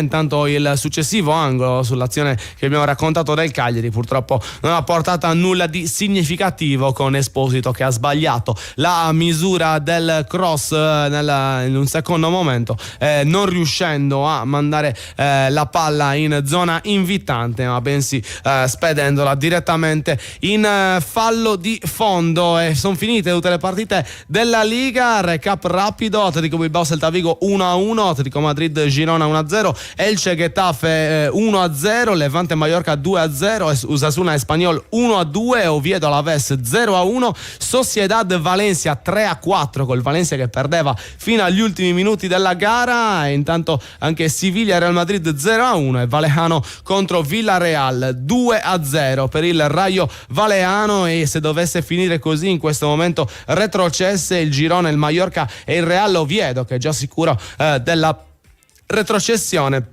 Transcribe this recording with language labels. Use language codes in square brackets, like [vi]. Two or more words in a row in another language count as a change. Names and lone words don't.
[it] Intanto il successivo angolo sull'azione che abbiamo raccontato del Cagliari purtroppo non ha portato a nulla di significativo, con Esposito che ha sbagliato la misura del cross in un secondo momento, non riuscendo a mandare la palla in zona invitante, ma bensì spedendola direttamente in fallo di fondo. E sono finite tutte le partite della Liga. Recap rapido: Atletico Bilbao Celta Vigo 1-1, Atletico Madrid Girona 1-0, Elche Getafe 1-0, Levante Mallorca 2-0, Osasuna Espanyol 1-2, Oviedo Alaves 0-1, Sociedad Valencia 3-4, col Valencia che perdeva fino agli ultimi minuti della gara. E intanto anche Siviglia Real Madrid 0-1 e Vallecano contro Villarreal 2-0 per il Rayo Vallecano. E se dovesse finire così, in questo momento retrocesse il girone, il Mallorca e il Real Oviedo, che è già sicuro della retrocessione.